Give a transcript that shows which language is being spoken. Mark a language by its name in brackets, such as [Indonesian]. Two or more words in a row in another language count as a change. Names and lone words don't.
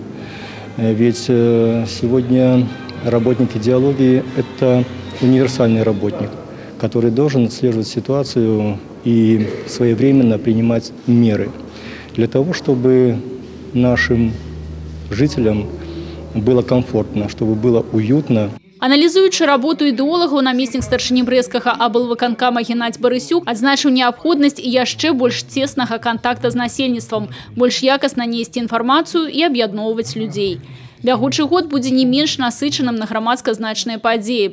[Russian] Ведь сегодня работник идеологии – это универсальный работник, который должен отслеживать ситуацию и своевременно принимать меры для того, чтобы нашим жителям было комфортно, чтобы было уютно. [Belarusian] Аналізуючы работу ідэолагаў, намеснік старшыні брэсцкага аблвыканкама Геннадзь Барысюк адзначыў неабходнасць і яшчэ больш цеснага кантакта з насельніцтвам, больш якасна несці інфармацыю і аб'ядноўваць людзей. Бягучы год будзе не менш насычаным на грамадска-значныя падзеі.